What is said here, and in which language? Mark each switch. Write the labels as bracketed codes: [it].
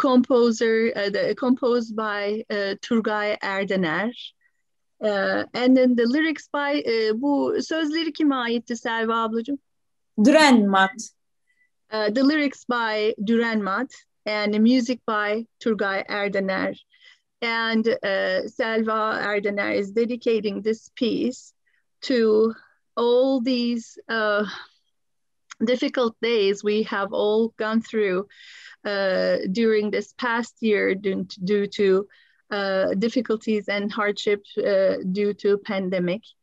[en] Composed by Turgay Erdener. And then the lyrics by [tr] bu sözleri kime aitti Selva ablacığım? [en] Dürenmat. The lyrics by Dürenmat and the music by Turgay Erdener. And Selva Erdener is dedicating this piece to all these difficult days we have all gone through during this past year due to difficulties and hardship due to pandemic.